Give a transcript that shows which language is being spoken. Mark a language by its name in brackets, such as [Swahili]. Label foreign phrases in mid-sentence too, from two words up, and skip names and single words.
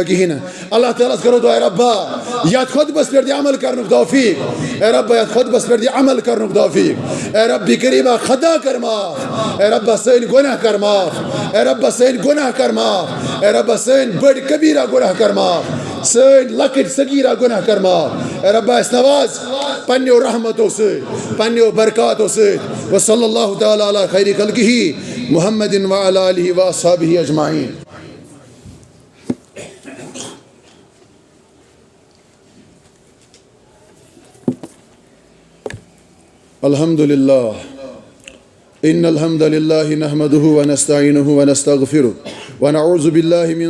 [Kashmiri] کِہیٖنۍ نہٕ اللہ تعالیٰ ہس کرو دعا اے ربا یتھ خۄطبس پٮ۪ٹھ دِ عمل کرنُک توفیٖق اے ربا یتھ خۄطبس پٮ۪ٹھ دِ عمل کرنُک توفیٖق اے ربِ کریٖما خطا کر معاف اے ربا سٲنۍ گۄناہ کر معاف اے ربا سٲنۍ گۄناہ کر معاف اے ربا سٲنۍ بٔڑۍ کبیٖرا گۄناہ کر معاف سٲنۍ لۄکٕٹۍ صغیٖرا گۄناہ کر معاف اے ربا اَسہِ نواز پننیو رحمتو سۭتۍ پننیو برکاتو سۭتۍ [Arabic] وصلی اللہ تعالیٰ علی خیر خلقہ محمد وعلی آلہ واصحابہ اجمعین. الحمد لله إن الحمد لله نحمده ونستعينه ونستغفره ونعوذ بالله من